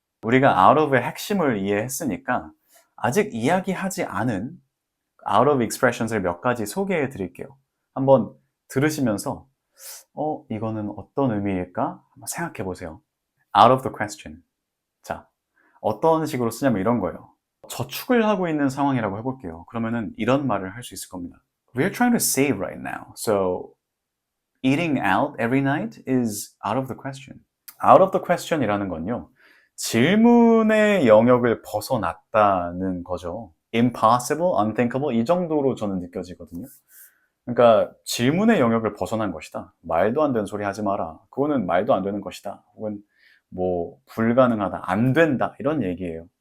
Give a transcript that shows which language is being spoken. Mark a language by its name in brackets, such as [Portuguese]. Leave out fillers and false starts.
[Korean] 우리가 out of의 핵심을 이해했으니까 아직 이야기하지 않은 [English] out of expressions [Korean] 을 몇 가지 소개해 드릴게요. 한번 들으시면서 이거는 어떤 의미일까? 한번 생각해 보세요. [English] out of the question. [Korean] 자, 어떤 식으로 쓰냐면 이런 거예요. 저축을 하고 있는 상황이라고 해볼게요. 그러면은 이런 말을 할 수 있을 겁니다. [English] We're trying to save right now. So eating out every night is out of the question. out of the question [Korean] 이라는 건요. 질문의 영역을 벗어났다는 거죠. [English] impossible, unthinkable [Korean] 이 정도로 저는 느껴지거든요. 그러니까 질문의 영역을 벗어난 것이다. 말도 안 되는 소리 하지 마라. 그거는 말도 안 되는 것이다. 혹은 뭐 불가능하다, 안 된다 이런 얘기예요.